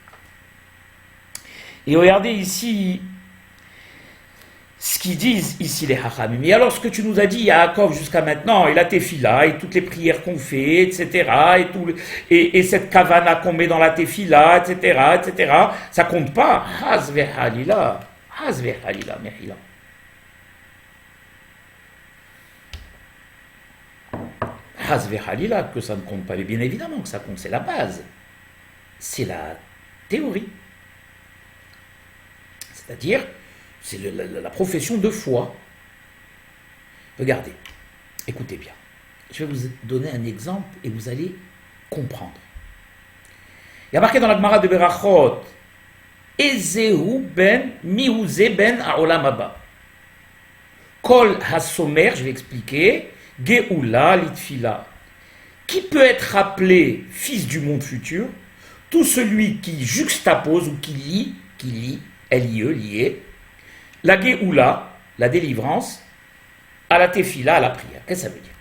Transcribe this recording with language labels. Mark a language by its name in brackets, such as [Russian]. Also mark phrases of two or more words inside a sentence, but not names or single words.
[French] Et regardez ici ce qu'ils disent ici les Hachamim. Mais alors ce que tu nous as dit, Yaakov, jusqu'à maintenant, et la Tefila, et toutes les prières qu'on fait, etc., et cette kavana qu'on met dans la Tefila, etc., ça compte pas. [Hebrew] חס וחלילה, מחילה. חס וחלילה, [French] que ça ne compte pas. Mais bien évidemment que ça compte, c'est la base. C'est la théorie. C'est-à-dire, c'est la profession de foi. Regardez, écoutez bien. Je vais vous donner un exemple et vous allez comprendre. Il y a marqué dans la Gemara de Berachot, [Hebrew] איזהו בן מיוזה בן העולם הבא. כל השומר, [French] je vais expliquer, [Hebrew] גאולה לתפילה. [French] Qui peut être appelé fils du monde futur? Tout celui qui juxtapose ou qui lie, L-I-E, lié, la Géoula, la délivrance, à la Tefila, à la prière. Qu'est-ce que ça veut dire?